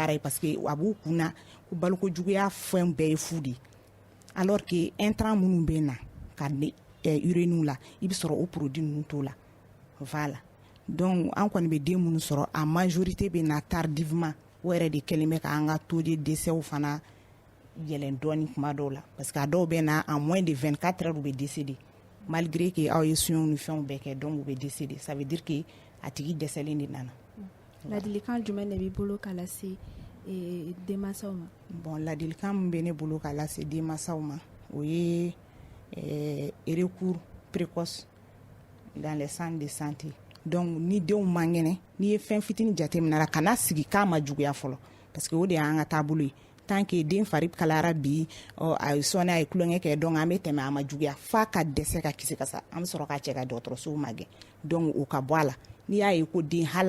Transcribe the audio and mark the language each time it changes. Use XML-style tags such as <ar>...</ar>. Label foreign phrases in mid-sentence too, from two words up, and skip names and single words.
<bm>ye</bm> <fr>parce que</fr> <bm>a b'u kunna ko balokojuguya fɛn bɛɛ ye fu de</bm> <fr>alors que intrant</fr> <bm>minnu bɛ na ka urine la i bɛ sɔrɔ o produit ninnu t'o la</bm> <fr>voilà donc</fr> <bm>an kɔni bɛ den minnu sɔrɔ a majorité bɛ na tardivement o yɛrɛ de kɛlen bɛ k'an ka</bm> <fr>taux de décès</fr> <bm>fana yɛlɛn dɔɔni kuma dɔw la</bm> <fr>parce que</fr> <bm>a dɔw bɛ na</bm> <fr>en moins de 24 heures</fr> <bm>u bɛ</bm> <fr>décédé malgré que</fr> <bm>aw ye soins ni fɛnw bɛɛ kɛ donc u bɛ décédé</bm> <fr>ça veut dire que</fr> <bm>a tigi dɛsɛlen de nana. Ladilikan jumɛn de b'i bolo k'a lase denmansaw ma? Bon ladilikan min bɛ ne bolo k'a lase denmansaw ma o ye</bm> <fr>recours précoce dans les centres de santé donc</fr> <bm>ni denw man kɛnɛ n'i ye fɛn fitinin jateminɛ kana sigi k'a ma juguya fɔlɔ</bm> <fr>parce que</fr> <bm>o de y'an ka taabolo ye</bm> <fr>tant que</fr> <bm>den fari kalayara bi a ye sɔnni a ye tulonkɛ kɛ donc an bɛ tɛmɛ a ma juguya f'a ka dɛsɛ ka kisi ka sa an bɛ sɔrɔ k'a cɛ ka dɔgɔtɔrɔsow ma gɛn donc o ka bɔ a la n'i y'a ye ko den hali</bm>